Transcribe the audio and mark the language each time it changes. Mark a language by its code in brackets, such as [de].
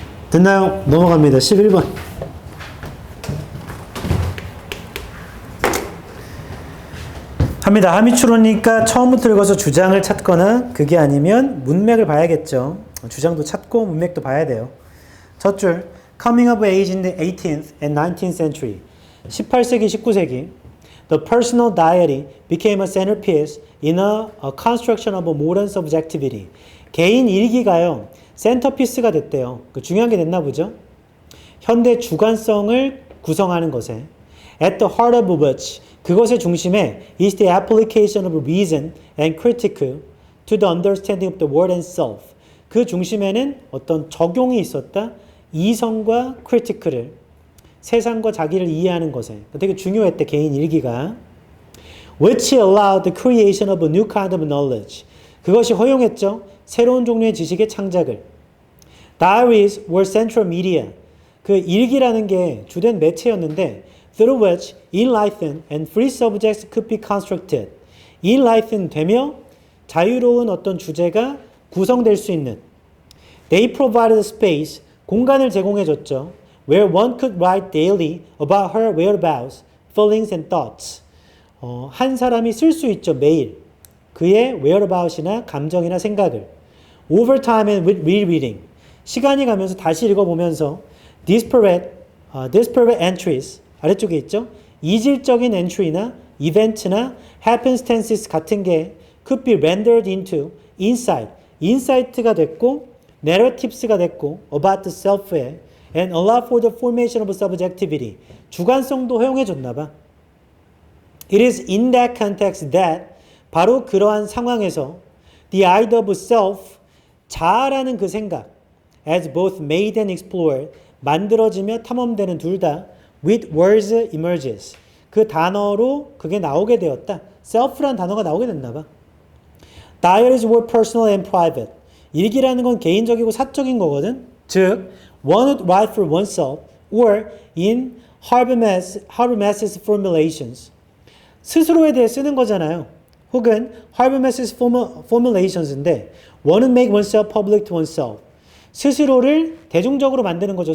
[ko] 됐나요? 넘어갑니다. 11번. 합니다. 함의추론이니까 처음부터 읽어서 주장을 찾거나 그게 아니면 문맥을 봐야겠죠. 주장도 찾고 문맥도 봐야 돼요. 첫 줄, [en] coming of age in the 18th and 19th century. [ko] 18세기, 19세기. [en] The personal diary became a centerpiece in a construction of a modern subjectivity. [ko] 개인 일기가요, 센터피스가 됐대요. 중요한 게 됐나 보죠. 현대 주관성을 구성하는 것에 [en] at the heart of which [ko] 그것의 중심에 [en] is the application of reason and critique to the understanding of the world and self. [ko] 그 중심에는 어떤 적용이 있었다. 이성과 critique를 세상과 자기를 이해하는 것에 되게 중요했대. 개인 일기가 [en] which allowed the creation of a new kind of knowledge. [ko] 그것이 허용했죠. 새로운 종류의 지식의 창작을. [en] Diaries were central media. [ko] 그 일기라는 게 주된 매체였는데 [en] through which enlightened and free subjects could be constructed. [ko] enlightened 되며 자유로운 어떤 주제가 구성될 수 있는. [en] They provided space, [ko] 공간을 제공해줬죠. [en] Where one could write daily about her whereabouts, feelings and thoughts. [ko] 한 사람이 쓸 수 있죠, 매일. 그의 whereabouts이나 감정이나 생각을. [en] Over time and with rereading. [ko] 시간이 가면서 다시 읽어보면서 [en] disparate entries. [ko] 아래쪽에 있죠. [en] 이질적인 entry나 이벤트나 happenstances 같은 게 could be rendered into insight. insight가 됐고 narratives가 됐고 about the self에 and allow for the formation of subjectivity. [ko] 주관성도 허용해 줬나 봐. [en] It is in that context that [ko] 바로 그러한 상황에서 [en] the idea of self [ko] 자아라는 그 생각 [en] as both made and explored [ko] 만들어지며 탐험되는 둘 다 [en] with words emerges. [ko] 그 단어로 그게 나오게 되었다. self란 단어가 나오게 됐나 봐. [en] Diaries were personal and private. [ko] 일기라는 건 개인적이고 사적인 거거든. 즉, [en] one would write for oneself or in Habermas's formulations. [ko] 스스로에 대해 쓰는 거잖아요. 혹은 [en] Habermas's formulations인데 one would make oneself public to oneself. [ko] 스스로를 대중적으로 만드는 거죠.